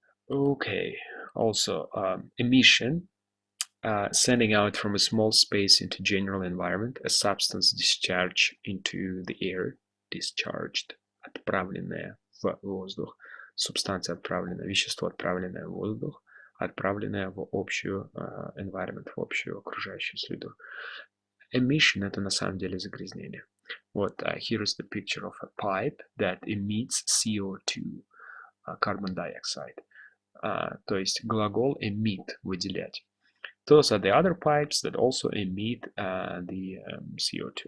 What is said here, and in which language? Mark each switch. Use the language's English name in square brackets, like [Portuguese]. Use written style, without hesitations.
[English] Okay, also emission, sending out from a small space into general environment, a substance discharged into the air, discharged, [Russian] отправленное в воздух, субстанция отправленная, вещество отправленное в воздух, отправленное в общую [English] environment, [Russian] в общую окружающую среду. Emission — это на самом деле загрязнение. Вот, [English] here is the picture of a pipe that emits CO2, carbon dioxide. [Russian] То есть глагол emit — выделять. [English] Those are the other pipes that also emit the CO2.